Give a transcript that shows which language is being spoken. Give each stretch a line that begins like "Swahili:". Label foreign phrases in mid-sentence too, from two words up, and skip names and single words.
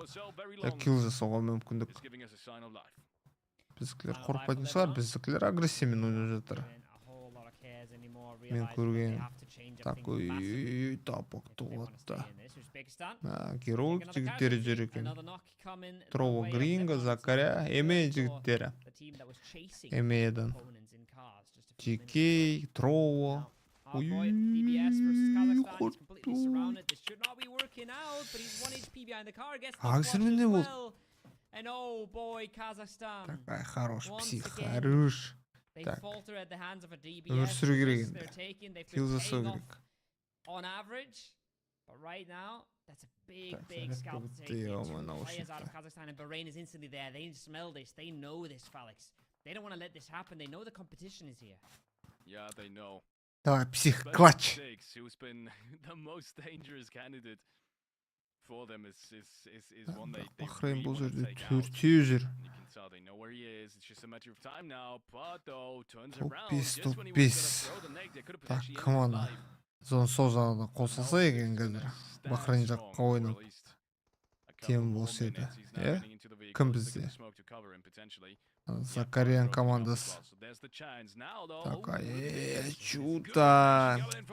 Kazakh: Килл жасауға мүмкіндік. Біздікілер қорқпайтын шығар, біздікілер агрессиямен ойнап жатыр. Мен көрген. Так, тапок тоғатты. Герой жігіттері жүр екен. Трово Гринго, Закаря, Эме жігіттері. Эмеден. GK, Трово. AXZCER не болды?
Russian: Такай хорош, псих, хорош.
Kazakh: Так, өмір сүру керек енді. Килл жасау керек.
English: But right now, that's a big scalp to take into. Kazakhstan and Bahrain is instantly there. They smell this. They know this, Felix. They don't want to let this happen. They know the competition is here. Yeah, they know.
Russian: Давай, псих, клатч.
English: Who's been the most dangerous candidate for them is one they
Kazakh: Bahrain бұл жерде төртеу жүр.
English: They know where he is. It's just a matter of time now. But though turns around.
Kazakh: Топ 5. Так, команда. Зон сол жағына қосылса екен қазір. Бахрейн жаққа ойнап тем болса еді. Кім бізде? Закариян командасы. Так, чута.